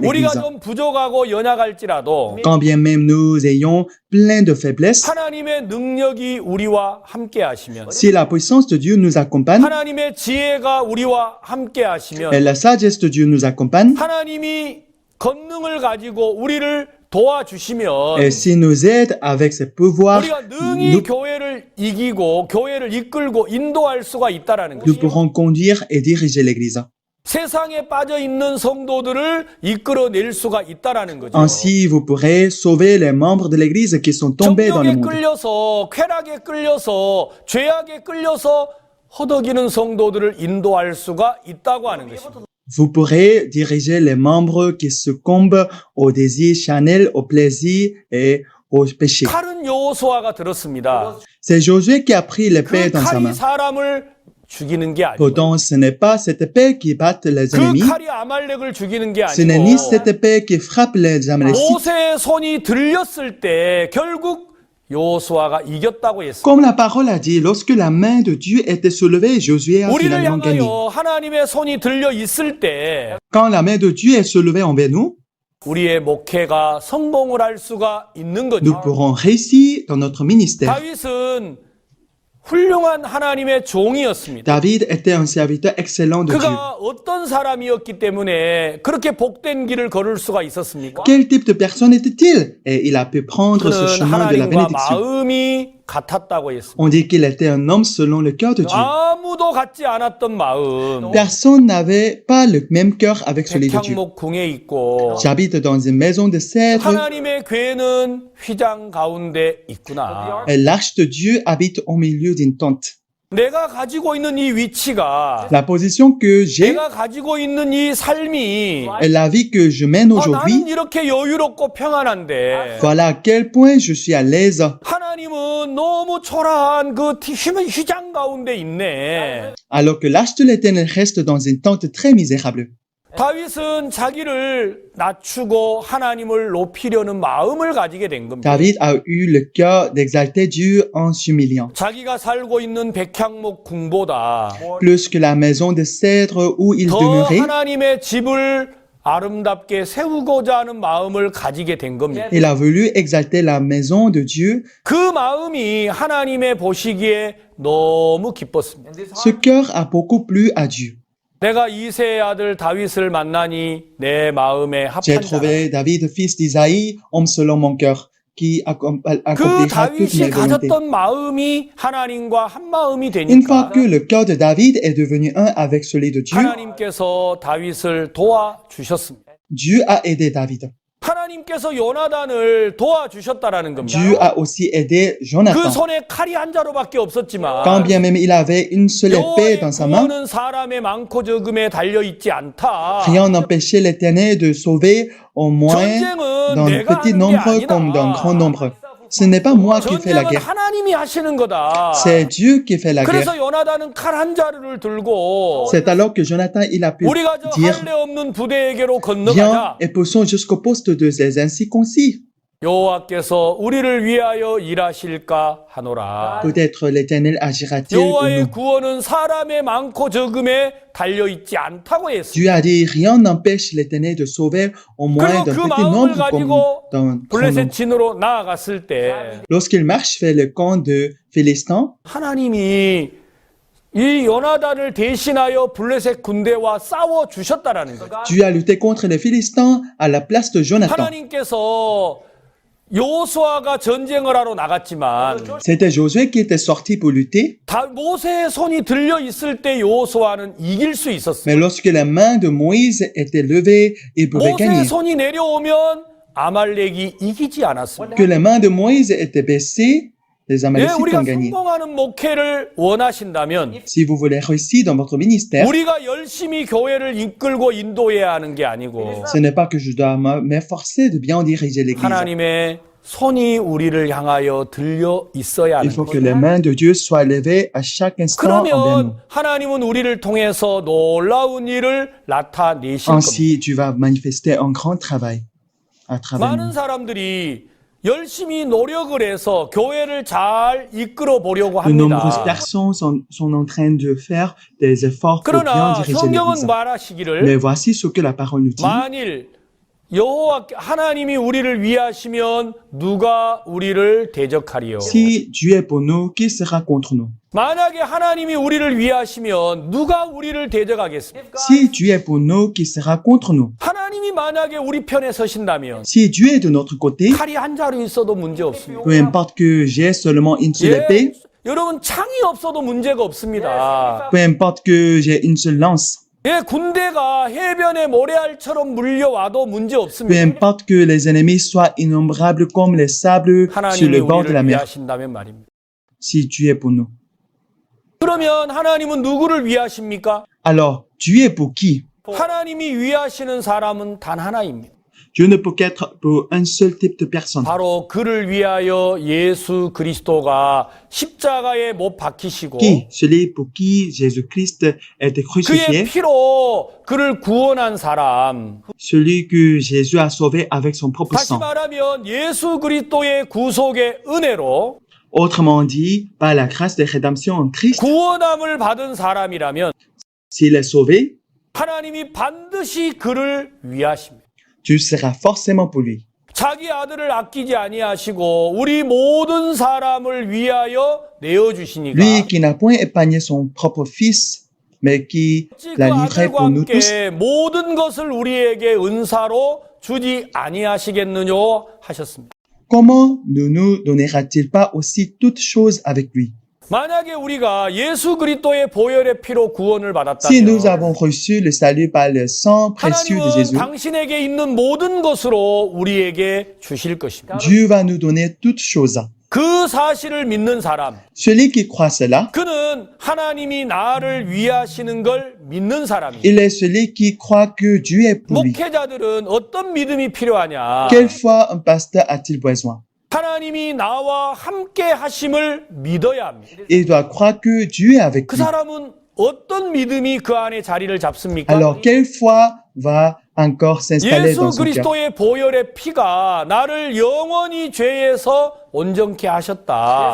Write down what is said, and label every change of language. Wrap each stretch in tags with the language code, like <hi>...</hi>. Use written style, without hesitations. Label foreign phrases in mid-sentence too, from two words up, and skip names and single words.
<ko>우리가</ko> <fr>l'Église.</fr> <ko>좀 부족하고 연약할지라도</ko> <fr>Quand bien même nous ayons plein de faiblesses,</fr> <ko>하나님의 능력이 우리와 함께 하시면</ko> <fr>si la puissance de Dieu nous accompagne,</fr> <ko>하나님의 지혜가 우리와 함께</ko> <fr>et</fr> <ko>하시면</ko> <fr>la sagesse de Dieu nous accompagne,</fr> <ko>하나님이 권능을 가지고 우리를 도와주시면</ko> <fr>Et s'il nous aide avec ses pouvoirs,</fr> <ko>우리가 능히</ko> <fr>nous,</fr> <ko>교회를 이기고 교회를 이끌고 인도할 수가 있다라는</ko> <fr>nous</fr> <ko>것이에요.</ko> <fr>pourrons conduire et diriger l'Église.</fr> <ko>세상에 빠져 있는 성도들을 이끌어낼 수가 있다라는 거죠.</ko> <fr>Ainsi, vous pourrez sauver les membres de l'Église qui sont tombés dans le</fr> <ko>정욕에</ko> <fr>monde.</fr> <ko>끌려서 쾌락에 끌려서 죄악에 끌려서 허덕이는 성도들을 인도할 수가 있다고 하는 것입니다.</ko> <fr>Vous pourrez diriger les membres qui succombent aux désirs charnels, au plaisir et au péché.</fr> <ko>칼은 여호수아가 들었습니다.</ko> <fr>C'est Josué qui a pris l'épée</fr> <ko>그</ko> <fr>dans sa</fr> <ko>칼이</ko> <fr>main.</fr> <ko>사람을 죽이는 게 아니고</ko> <fr>Pourtant, ce n'est pas cette épée qui batte les</fr> <ko>그</ko> <fr>ennemis.</fr> <ko>칼이 아말렉을 죽이는 게</ko> <fr>Ce n'est ni</fr> <ko>아니고</ko> <fr>cette épée qui frappe les Amalécites.</fr> <ko>모세의 손이 들렸을 때 결국 여호수아가 이겼다고 했습니다.</ko> <fr>Comme la parole a dit, lorsque la main de Dieu était soulevée, Josué a</fr> <ko>우리를</ko> <fr>finalement gagné.</fr> <ko>향하여 하나님의 손이 들려 있을 때</ko> <fr>Quand la main de Dieu est soulevée envers nous,</fr> <ko>우리의 목회가 성공을 할 수가 있는</ko> <fr>nous</fr> <ko>거죠.</ko> <fr>pourrons réussir dans notre ministère.</fr> <ko>다윗은 훌륭한 하나님의 종이었습니다.</ko> <fr>David était un serviteur excellent de Dieu.</fr> <ko>그가 어떤 사람이었기 때문에 그렇게 복된 길을 걸을 수가 있었습니까?</ko> <fr>Quel type de personne était-il? Et il a pu prendre ce</fr> <ko>그는</ko> <fr>chemin de la</fr> <ko>하나님과</ko> <fr>bénédiction.</fr> <ko>마음이 같았다고 했습니다.</ko> <fr>On dit qu'il était un homme selon le cœur de Dieu.</fr> <ko>아무도 같지 않았던 마음.</ko> <fr>Personne n'avait pas le même cœur avec celui de Dieu.</fr> <ko>백향목 궁에 있고</ko> <fr>J'habite dans une maison de cèdre</fr> <ko>하나님의 괴는 휘장 가운데 있구나.</ko> <fr>et l'arche de Dieu habite au milieu d'une tente.</fr> <ko>내가 가지고 있는 이 위치가</ko> <fr>La position que j'ai</fr> <ko>내가 가지고 있는 이 삶이</ko> <fr>et la vie que je mène aujourd'hui,</fr> <ko>나는 이렇게 여유롭고 평안한데</ko> <fr>voilà à quel point je suis à l'aise.</fr> <ko>하나님은 너무 초라한 그 휘장 가운데 있네.</ko> <fr>Alors que l'arche de l'Éternel reste dans une tente très misérable.</fr> <ko>다윗은 자기를 낮추고 하나님을 높이려는 마음을 가지게 된 겁니다.</ko> <fr>David a eu le cœur d'exalter Dieu en s'humiliant.</fr> <ko>자기가 살고 있는 백향목 궁보다</ko> <fr>Plus que la maison de cèdre où il</fr> <ko>더</ko> <fr>demeurait,</fr> <ko>하나님의 집을 아름답게 세우고자 하는 마음을 가지게 된 겁니다.</ko> <fr>il a voulu exalter la maison de Dieu.</fr> <ko>그 마음이 하나님의 보시기에 너무 기뻤습니다.</ko> <fr>Ce cœur a beaucoup plu à Dieu.</fr> <ko>내가 이새의 아들 다윗을 만나니 내 마음에</ko> <fr>J'ai</fr> <ko>합한 자.</ko> <fr>trouvé David, fils d'Isaïe, homme selon mon cœur, qui</fr> <ko>그</ko> <fr>accomplira toutes</fr> <ko>다윗이</ko> <fr>mes volontés.</fr> <ko>가졌던 마음이 하나님과 한 마음이</ko> <fr>Une fois</fr> <ko>되니까</ko> <fr>que le cœur de David est devenu un avec celui de Dieu,</fr> <ko>하나님께서 다윗을 도와주셨습니다.</ko> <fr>Dieu a aidé David.</fr> <ko>하나님께서 요나단을 도와주셨다라는 겁니다.</ko> <fr>Dieu a aussi aidé</fr> <ko>그</ko> <fr>Jonathan.</fr> <ko>손에 칼이 한 자루밖에 없었지만</ko> <fr>Quand bien même il avait une seule épée</fr> <ko>여호와의</ko> <fr>dans sa main,</fr> <ko>구원은 사람의 많고 적음에 달려 있지 않다.</ko> <fr>rien n'empêchait l'Éternel de sauver au moins</fr> <ko>전쟁은</ko> <fr>dans un</fr> <ko>내가</ko> <fr>petit</fr> <ko>하는 게</ko> <fr>nombre comme dans un grand</fr> <ko>아니다.</ko> <fr>nombre. Ce n'est pas moi qui fais la</fr> <ko>전쟁은</ko> <fr>guerre,</fr> <ko>하나님이 하시는 거다.</ko> <fr>c'est Dieu qui fait la guerre.</fr> <ko>그래서 요나단은 칼 한 자루를 들고</ko> <fr>C'est alors que Jonathan il a pu</fr> <ko>우리가 저</ko> <fr>dire,</fr> <ko>할례 없는 부대에게로</ko> <fr>viens</fr> <ko>건너가자.</ko> <fr>et poussons jusqu'au poste de ces incirconcis.</fr> <ko>여호와께서 우리를 위하여 일하실까 하노라.</ko> <fr>Peut-être l'Éternel agira-t-il ou</fr> <ko>여호와의</ko> <fr>non.</fr> <ko>구원은 사람의 많고 적음에 달려 있지 않다고 했습니다.</ko> <fr>Dieu a dit, rien n'empêche l'Éternel de sauver au moins</fr> <ko>그리고</ko> <fr>d'un</fr> <ko>그</ko> <fr>petit</fr> <ko>마음을</ko> <fr>nombre comme</fr> <ko>가지고</ko> <fr>d'un grand nombre.</fr> <ko>블레셋 진으로 나아갔을 때</ko> <fr>Lorsqu'il marche vers le camp de Philistins,</fr> <ko>하나님이 이 요나단을 대신하여 블레셋 군대와 싸워 주셨다라는 거죠.</ko> <fr>Dieu a lutté contre les Philistins à la place de Jonathan.</fr> <ko>하나님께서 여호수아가 전쟁을 하러 나갔지만</ko> <fr>C'était Josué qui était sorti pour lutter,</fr> <ko>모세의 손이 들려 있을 때 여호수아는 이길 수 있었어요.</ko> <fr>mais lorsque la main de Moïse était levée, il pouvait gagner.</fr> <ko>모세의 손이 내려오면 아말렉이 이기지 않았습니다.</ko> <fr>Que les mains de Moïse étaient baissées, les</fr> <ko>네,</ko> <fr>Amalécites</fr> <ko>우리가</ko> <fr>ont gagné.</fr> <ko>성공하는 목회를 원하신다면</ko> <fr>Si vous voulez réussir dans votre ministère,</fr> <ko>우리가 열심히 교회를 이끌고 인도해야 하는 게 아니고</ko> <fr>ce n'est pas que je dois m'efforcer de bien diriger l'Église.</fr> <ko>하나님의 손이 우리를 향하여 들려 있어야</ko> <fr>Il</fr> <ko>하는</ko> <fr>faut que</fr> <ko>거예요.</ko> <fr>les mains de Dieu soient levées à chaque instant envers nous.</fr> <ko>그러면 하나님은 우리를 통해서 놀라운 일을 나타내실 겁니다.</ko> <fr>Ainsi, Dieu va manifester un grand travail à travers</fr> <ko>많은</ko> <fr>nous.</fr> <ko>사람들이 열심히 노력을 해서 교회를 잘 이끌어 보려고</ko> <fr>De nombreuses</fr> <ko>합니다.</ko> <fr>personnes sont en train de faire des efforts pour bien</fr> <ko>그러나</ko> <fr>diriger</fr> <ko>성경은</ko> <fr>l'Église. Mais</fr> <ko>말하시기를</ko> <fr>voici ce que la parole nous dit.</fr> <ko>만일 여호와 하나님이 우리를 위하시면 누가 우리를 대적하리요?</ko> <fr>Si Dieu est pour nous, qui sera contre nous?</fr> <ko>만약에 하나님이 우리를 위하시면 누가 우리를 대적하겠습니까?</ko> <fr>Si Dieu est pour nous, qui sera contre nous?</fr> <ko>하나님이 만약에 우리 편에 서신다면</ko> <fr>Si Dieu est de notre côté,</fr> <ko>칼이 한 자루 있어도 문제 없습니다.</ko> <fr>peu importe que j'ai seulement une seule</fr> <ko>예,</ko> <fr>épée,</fr> <ko>여러분 창이 없어도 문제가 없습니다.</ko> <fr>peu importe que j'ai une seule lance,</fr> <ko>예, 군대가 해변에 모래알처럼 물려와도 문제</ko> <fr>peu</fr> <ko>없습니다.</ko> <fr>importe que les ennemis soient innombrables comme les sables sur</fr> <ko>하나님이</ko> <fr>le bord de la</fr> <ko>우리를</ko> <fr>mer,</fr> <ko>위하신다면 말입니다.</ko> <fr>si Dieu est pour nous.</fr> <ko>그러면 하나님은 누구를 위하십니까?</ko> <fr>Alors, Dieu est pour qui?</fr> <ko>하나님이 위하시는 사람은 단 하나입니다.</ko> <fr>Dieu ne peut qu'être pour un seul type de personne.</fr> <ko>바로 그를 위하여 예수 그리스도가 십자가에 못 박히시고</ko> <fr>Qui? Celui pour qui Jésus-Christ a été</fr> <ko>그의</ko> <fr>crucifié,</fr> <ko>피로 그를 구원한 사람.</ko> <fr>celui que Jésus a sauvé avec son propre</fr> <ko>다시</ko> <fr>sang.</fr> <ko>말하면 예수 그리스도의 구속의 은혜로</ko> <fr>Autrement dit, par la grâce de rédemption en Christ,</fr> <ko>구원함을 받은 사람이라면</ko> <fr>s'il est sauvé,</fr> <ko>하나님이 반드시 그를 위하십니다.</ko> <fr>Dieu sera forcément pour lui.</fr> <ko>자기 아들을 아끼지 아니하시고 우리 모든 사람을 위하여 내어 주시니까</ko> <fr>Lui qui n'a point épargné son propre fils, mais qui</fr> <ko>그</ko> <fr>l'a livré</fr> <ko>아들과</ko> <fr>pour nous tous,</fr> <ko>함께 모든 것을 우리에게 은사로 주지 아니하시겠느뇨 하셨습니다.</ko> <fr>comment ne nous donnera-t-il pas aussi toutes choses avec lui?</fr> <ko>만약에 우리가 예수 그리스도의 보혈의 피로 구원을</ko> <fr>Si nous</fr> <ko>받았다면</ko> <fr>avons reçu le salut par le sang précieux de</fr> <ko>하나님은</ko> <fr>Jésus,</fr> <ko>당신에게 있는 모든 것으로 우리에게 주실 것입니다.</ko> <fr>Dieu va nous donner toutes choses.</fr> <ko>그 사실을 믿는 사람,</ko> <fr>Celui qui croit cela,</fr> <ko>그는 하나님이 나를 위하시는 걸 믿는 사람이에요.</ko> <fr>il est celui qui croit que Dieu est pour lui.</fr> <ko>목회자들은 어떤 믿음이 필요하냐?</ko> <fr>Quelle foi un pasteur a-t-il besoin?</fr> <ko>하나님이 나와 함께 하심을 믿어야 합니다.</ko> <fr>Il doit croire que Dieu est avec</fr> <ko>그</ko> <fr>lui.</fr> <ko>사람은 어떤 믿음이 그 안에 자리를 잡습니까?</ko> <fr>Alors, quelle foi va encore s'installer</fr> <ko>예수</ko> <fr>dans son cœur?</fr> <ko>그리스도의 보혈의 피가 나를 영원히 죄에서 온전케 하셨다.</ko>